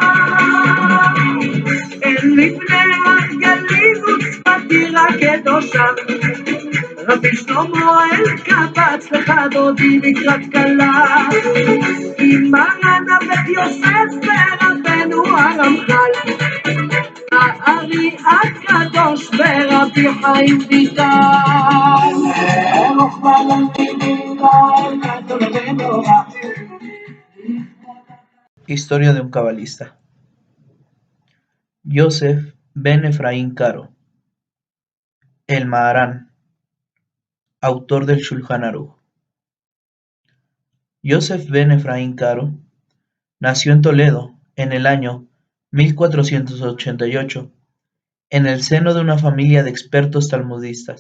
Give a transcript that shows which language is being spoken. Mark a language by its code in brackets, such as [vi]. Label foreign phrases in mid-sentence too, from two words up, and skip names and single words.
[he] אין לפני הגלים וצפתי רק קדושה, רבי שלמה אלקבץ לך דודי לקראת כלה, עם מרן הבית יוסף ורבנו הרמח"ל, הארי הקדוש ורבי חיים ויטל. רחמנא ליבי לאל גדול ונורא. [es] Historia de un cabalista. Yosef ben Efraín Caro, el Maharán, autor del Shulchan Aruch. Yosef ben Efraín Caro nació en Toledo en el año 1488, en el seno de una familia de expertos talmudistas.